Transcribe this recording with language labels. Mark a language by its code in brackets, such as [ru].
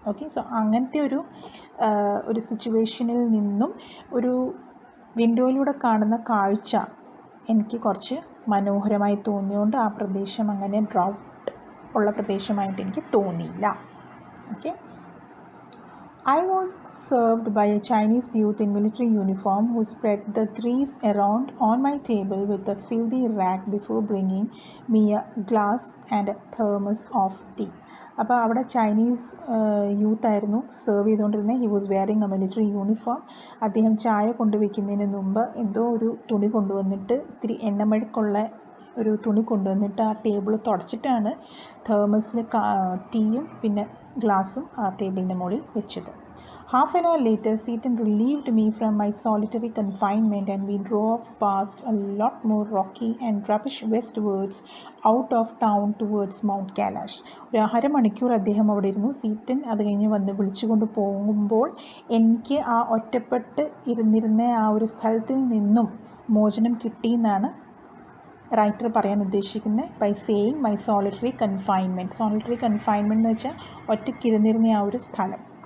[ml] Okay, so അങ്ങനത്തെ ഒരു സിറ്റുവേഷനിൽ നിന്നും ഒരു വിൻഡോയിലൂടെ കാണുന്ന കാഴ്ച എനിക്ക് കുറച്ച് മനോഹരമായി തോന്നിയുകൊണ്ട് ആ പ്രദേശം അങ്ങനെ ഡ്രൗട്ട് ഉള്ള പ്രദേശമായിട്ട് എനിക്ക് തോന്നിയില്ല. [en] Okay, I was served by a Chinese youth in military uniform who spread the grease around on my table with a filthy rag before bringing me a glass and a thermos of tea. [ml] അപ്പോൾ അവിടെ Chinese youth ആയിരുന്നു serve ചെയ്തുകൊണ്ടിരുന്നത്. [en] He was wearing a military uniform. [ml] അദ്ദേഹം ചായ കൊണ്ടുവയ്ക്കുന്നതിന് മുമ്പ് എന്തോ ഒരു തുണി കൊണ്ടുവന്നിട്ട്, ഇത്തിരി എണ്ണമഴക്കുള്ള ഒരു തുണി കൊണ്ടുവന്നിട്ട് ആ ടേബിൾ തുടച്ചിട്ടാണ് തേർമസിൽ ടീയും പിന്നെ ഗ്ലാസും ആ ടേബിളിൻ്റെ മുകളിൽ വെച്ചത്. [en] Half an hour later, Seaton relieved me from my solitary confinement and we drove past a lot more rocky and rubbish westwards out of town towards Mount Kailash. [ml] ഒരു അരമണിക്കൂർ അദ്ദേഹം അവിടെ ഇരുന്നു. സീറ്റൻ അത് കഴിഞ്ഞ് വന്ന് വിളിച്ചുകൊണ്ട് പോകുമ്പോൾ എനിക്ക് ആ ഒറ്റപ്പെട്ട് ഇരുന്നിരുന്ന ആ ഒരു സ്ഥലത്തിൽ നിന്നും മോചനം കിട്ടിയെന്നാണ് റൈറ്റർ പറയാൻ ഉദ്ദേശിക്കുന്നത് [en] By saying my solitary confinement. [ml] Solitary confinement എന്ന് വെച്ചാൽ ഒറ്റയ്ക്കിരുന്നിരുന്ന ആ ഒരു സ്ഥലം.